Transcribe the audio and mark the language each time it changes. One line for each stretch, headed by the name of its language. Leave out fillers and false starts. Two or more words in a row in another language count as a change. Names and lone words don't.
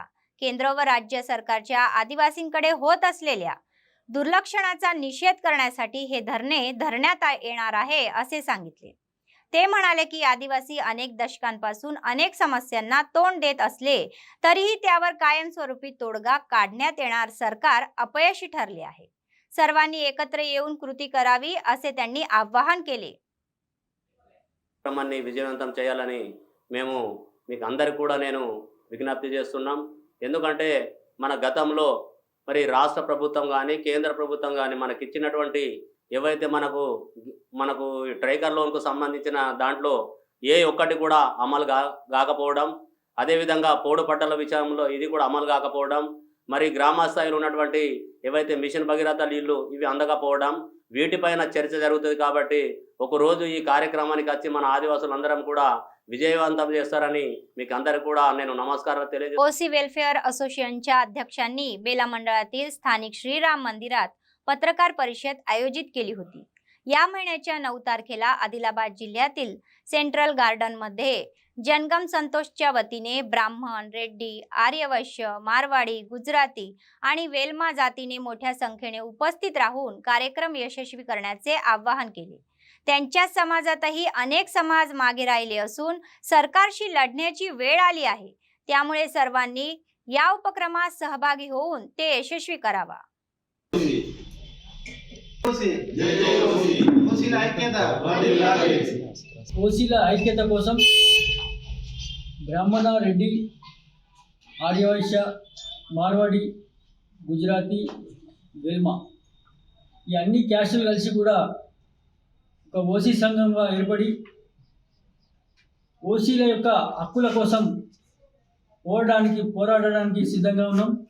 Marathi: केंद्र व राज्य सरकारच्या आदिवासींकडे होत असलेल्या दुर्लक्षणाचा निषेध करण्यासाठी हे धरणे धरण्यात येणार आहे असे सांगितले. ते म्हणाले की आदिवासी अनेक दशकांपासून अनेक समस्यांना तोंड देत असले तरीही त्यावर कायमस्वरूपी तोडगा काढण्यात येणार सरकार अपयशी ठरले आहे. सर्वांनी एकत्र येऊन कृती करावी असे त्यांनी आवाहन केले.
Telugu: కార్యక్రమాన్ని విజయవంతం చేయాలని మేము మీకు అందరికి కూడా నేను విజ్ఞప్తి చేస్తున్నాం. ఎందుకంటే మన గతంలో మరి రాష్ట్ర ప్రభుత్వం కానీ కేంద్ర ప్రభుత్వం కానీ మనకి ఇచ్చినటువంటి ఏవైతే మనకు ట్రైకర్ లోన్కు సంబంధించిన దాంట్లో ఏ ఒక్కటి కూడా అమలు కాకపోవడం, అదేవిధంగా పోడు పట్టాల విషయంలో ఇది కూడా అమలు కాకపోవడం, మరి గ్రామ స్థాయిలో ఉన్నటువంటి ఏవైతే మిషన్ భగీరథ నీళ్లు ఇవి అందకపోవడం, వీటిపైన చర్చ జరుగుతుంది. కాబట్టి ఒకరోజు ఈ కార్యక్రమానికి వచ్చి మన ఆదివాసులందరం కూడా विजयवंतम చేస్తారని మీకు అందరికీ కూడా నేను నమస్కారం తెలియజేస్తున్నాను.
Marathi: ओसी वेलफेअर असोसिएशनच्या अध्यक्षांनी बेला मंडळातील स्थानिक श्रीराम मंदिरात पत्रकार परिषद आयोजित केली होती. या महिन्याच्या 9 तारखेला आदिलाबाद जिल्ह्यातील सेंट्रल गार्डन मध्ये जनगम संतोषच्या वतीने ब्राह्मण, रेड्डी, आर्यवैश्य, मारवाडी, गुजराती आणि वेल्मा जातीने मोठ्या संख्येने उपस्थित राहून कार्यक्रम यशस्वी करण्याचे आवाहन केले. त्यांच्या समाजातही अनेक समाज मागे राहिले असून सरकारशी लढण्याची वेळ आली आहे. त्यामुळे सर्वांनी या उपक्रमात सहभागी होऊन ते यशस्वी करावा.
Telugu: ఓసీల ఐక్యత కోసం బ్రాహ్మణ, రెడ్డి, ఆర్యవైశ్య, మార్వాడి, గుజరాతీ, వెల్మా ఈ అన్ని క్యాస్టులు కలిసి కూడా ఒక ఓసీ సంఘంగా ఏర్పడి ఓసీల యొక్క హక్కుల కోసం పోరాడడానికి సిద్ధంగా ఉన్నాం.